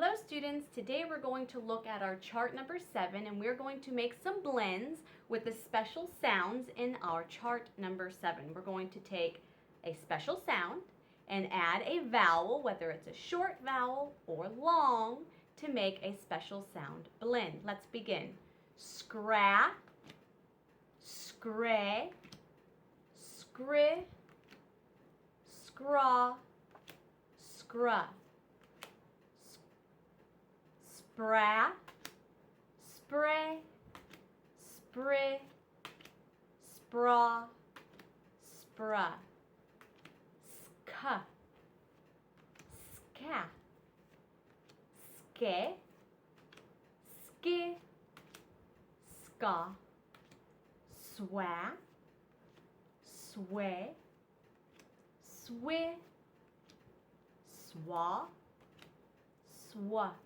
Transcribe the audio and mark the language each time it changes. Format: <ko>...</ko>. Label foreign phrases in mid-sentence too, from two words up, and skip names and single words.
<en>students, today we're going to look at our chart number 7 and we're going to make some blends with the special sounds in our chart number 7. We're going to take a special sound and add a vowel, whether it's a short vowel or long, to make a special sound blend. Let's begin. Scra, scray, scri, scraw, scruh. Spra, spray, spri, spraw, spruh. Ska, ska, ske, ski, ska, swa, sway, swi, swa, swa.</en>